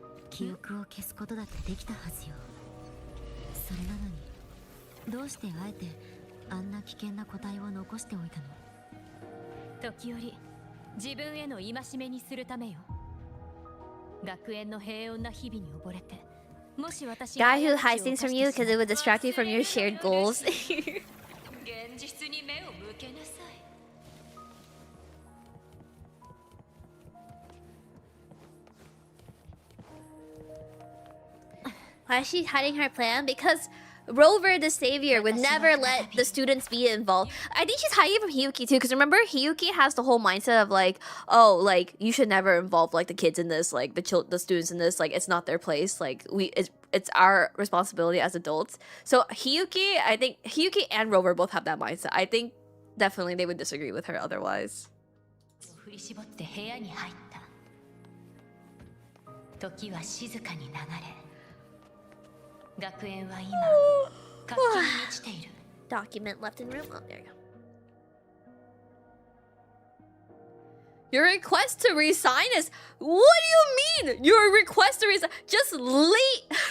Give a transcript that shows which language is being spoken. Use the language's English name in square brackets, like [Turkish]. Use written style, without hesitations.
[Japanese] 記憶を消すことだってできたはずよ。それなのにどうしてあえてあんな危険な個体を残しておいたの？時折自分への戒めにするためよ。学園の平穏な日々に溺れて。 [English] Guy who hides things from you because it would distract you from your shared goals. [Japanese] 現実に目を向けなさい。 [English] Why is she hiding her plan? Because Rover, the savior, would never let the students be involved. I think she's hiding from Hiyuki too, because remember, Hiyuki has the whole mindset of like, oh, like you should never involve like the kids in this, like the students in this, like it's not their place. Like it's our responsibility as adults. So Hiyuki, I think Hiyuki and Rover both have that mindset. I think definitely they would disagree with her otherwise. [Japanese] 振り絞って部屋に入った。時は静かに流れ、学園は今活気に満ちている。 [English] Document left in room. Oh, there you go. Your request to resign is... What do you mean? Your request to resign... Just late...